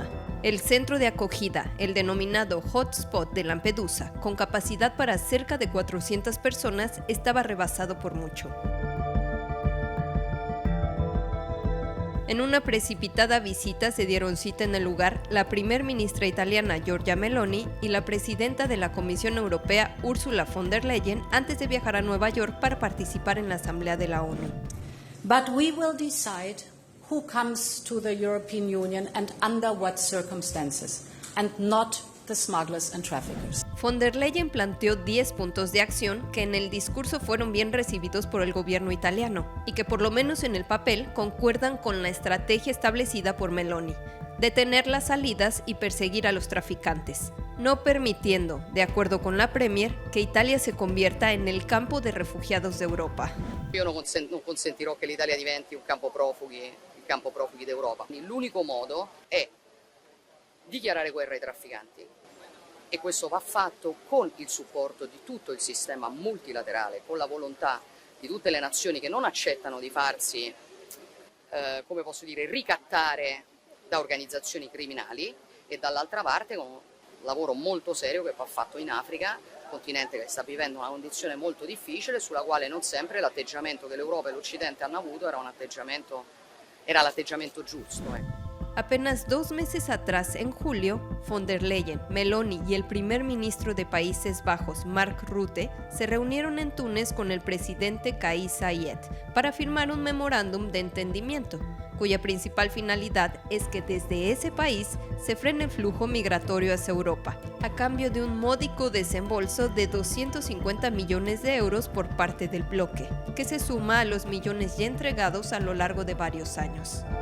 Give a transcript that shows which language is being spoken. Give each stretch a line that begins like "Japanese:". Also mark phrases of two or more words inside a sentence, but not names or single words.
Spanish: El centro de acogida, el denominado Hotspot de Lampedusa, con capacidad para cerca de 400 personas, estaba rebasado por mucho. En una precipitada visita se dieron cita en el lugar la primer ministra italiana Giorgia Meloni y la presidenta de la Comisión Europea Ursula von der Leyen antes de viajar a Nueva York para participar en la Asamblea de la ONU.
English: But we will decide who comes to the European Union and under what circumstances, and not the smugglers and traffickers.
Spanish: Von der Leyen planteó 10 puntos de acción que en el discurso fueron bien recibidos por el gobierno italiano y que por lo menos en el papel concuerdan con la estrategia establecida por Meloni: detener las salidas y perseguir a los traficantes, no permitiendo, de acuerdo con la Premier, que Italia se convierta en el campo de refugiados de Europa.
Italian: Io non consentirò che l'Italia diventi un campo profughi d'Europa. L'unico modo è dichiarare guerra ai trafficanti, e questo va fatto con il supporto di tutto il sistema multilaterale, con la volontà di tutte le nazioni che non accettano di farsi, ricattare da organizzazioni criminali, e dall'altra parte con un lavoro molto serio che va fatto in Africa, continente che sta vivendo una condizione molto difficile, sulla quale non sempre l'atteggiamento che l'Europa e l'Occidente hanno avuto era l'atteggiamento giusto.
Spanish: Apenas 2 meses atrás, en julio, von der Leyen, Meloni y el primer ministro de Países Bajos, Mark Rutte, se reunieron en Túnez con el presidente Kais Saied para firmar un memorándum de entendimiento, cuya principal finalidad es que desde ese país se frene el flujo migratorio hacia Europa, a cambio de un módico desembolso de 250 millones de euros por parte del bloque, que se suma a los millones ya entregados a lo largo de varios años.